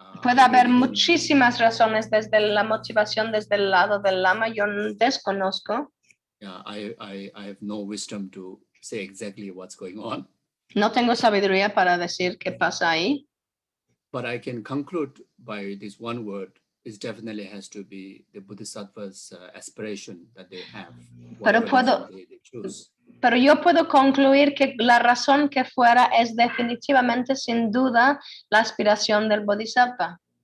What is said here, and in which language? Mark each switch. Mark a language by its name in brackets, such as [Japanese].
[Spanish] Puede haber muchísimas razones desde la motivación desde el lado del lama. Yo desconozco. [English] Yeah, I have no wisdom to say exactly what's going on. [Spanish] No tengo sabiduría para decir qué pasa ahí. [English] But I can conclude by this one word. It definitely has to be the Bodhisattva's aspiration that they have. [Spanish] Pero yo puedo concluir que la razón que fuera es definitivamente, sin duda, la aspiración del Bodhisattva.